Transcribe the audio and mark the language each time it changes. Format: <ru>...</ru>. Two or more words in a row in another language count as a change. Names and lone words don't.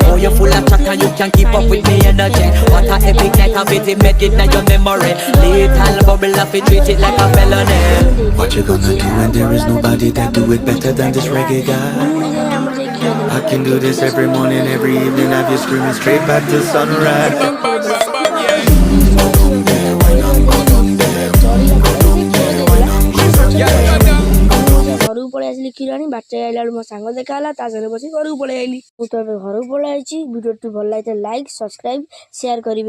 <en>Oh, you full of chat and you can keep up with me energy. What a epic night of it, make it like your memory. Little bubble of it, treat it like a felony. What you gonna do when there is nobody that do it better than this reggae guy? I can do this every morning, every evening. Have you screaming straight back to sunrise.</en> <or>ଘରକୁ ପଳେଇ ଆସିଲି କ୍ଷୀର ଆଣି ବାଟରେ ଆଇଲା ବେଳକୁ ମୋ ସାଙ୍ଗ ଦେଖା ହେଲା ତା ସାଙ୍ଗରେ ବସି ଘରକୁ ପଳେଇ ଆଇଲି। ମୁଁ ତ ଏବେ ଘରକୁ ପଳେଇ ଆଇଛି। ଭିଡ଼ିଓଟି ଭଲ ଲାଗିଥିଲେ</or> <en>like subscribe share</en> <or>କରିବେ।</or>